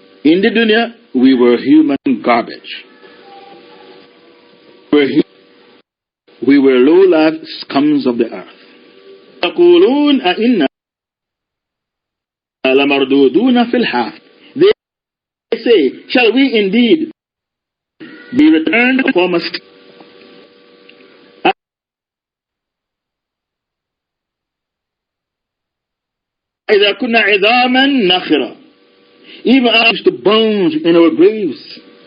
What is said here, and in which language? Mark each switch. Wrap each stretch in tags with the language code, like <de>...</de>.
<en>In the dunya, we were human garbage. We were low-life scums of the earth.</en> <ar>يقولون أئنا لمردودون في الحافرة.</ar> <en>They say, shall we indeed be returned from us?</en> <ar>إذا كنا عظاما نخرة,</ar> <en>even as the bones in our graves.</en>